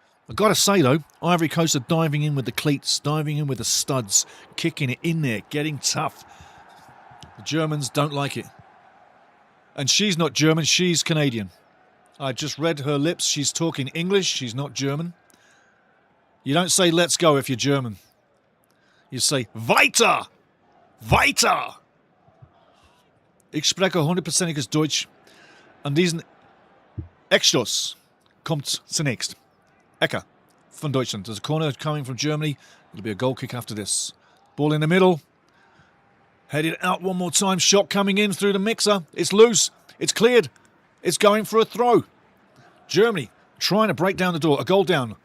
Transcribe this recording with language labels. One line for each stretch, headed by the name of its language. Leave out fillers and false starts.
English: I've got to say, though, Ivory Coast are diving in with the cleats, diving in with the studs, kicking it in there, getting tough. The Germans don't like it. And she's not German, she's Canadian. I just read her lips. She's talking English, she's not German. You don't say let's go if you're German. You say
German: weiter! Weiter! Ich spreche 100%iges Deutsch. An diesen Eckstoß kommt zunächst.
English: Ecker from Deutschland. There's a corner coming from Germany. It'll be a goal kick after this. Ball in the middle. Headed out one more time. Shot coming in through the mixer. It's loose. It's cleared. It's going for a throw. Germany trying to break down the door. A goal down.